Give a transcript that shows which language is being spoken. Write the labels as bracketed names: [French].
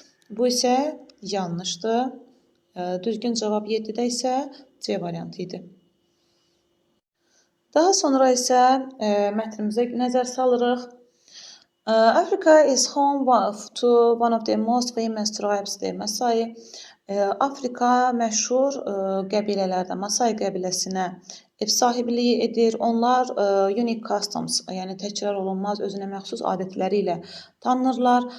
[Azerbaijani] Bu isə yanlışdır. Düzgün cavab 7-də isə C variantı idi. Daha sonra isə mətnimizə nəzər salırıq. [English] Africa is home to one of the most famous tribes, the Masai. [Azerbaijani] Afrika məşhur qəbilələrdən Masai qəbiləsinə ev sahibliyi edir. Onlar [English] unique customs, [Azerbaijani] yəni təkrar olunmaz, özünə məxsus adətləri ilə tanınırlar.